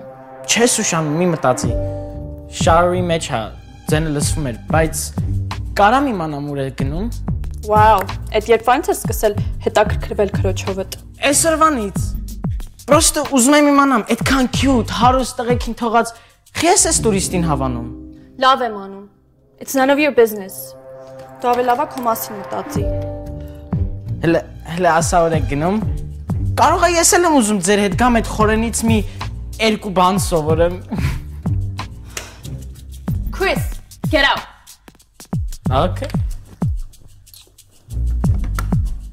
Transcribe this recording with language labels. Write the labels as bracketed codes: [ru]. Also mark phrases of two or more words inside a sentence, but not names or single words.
[hy] Չես ուշանում, մի մտածի։ Շարի մեջ հա, ձենը լսվում էր, բայց կարամ իմանամ ուր է գնում։ Վաու, այդ երբանից ես սկսել հետաքրքրվել քրոջովդ։ Այսօրվանից։ Պրոստը ուզում եմ իմանամ, այդքան cute, հարուստ տղեկին թողած, խես ես տուրիստին հավանում։ Լավ եմ անում։ [en] It's none of your business։ [hy] Դու ավելի լավ քո մասին մտածի։ Հələ ասա որ եք գնում։ Կարող է ես էլ եմ ուզում ձեր հետ գամ այդ խորենից մի երկու բան սովորեմ։ [en] Chris, get out։ Okay։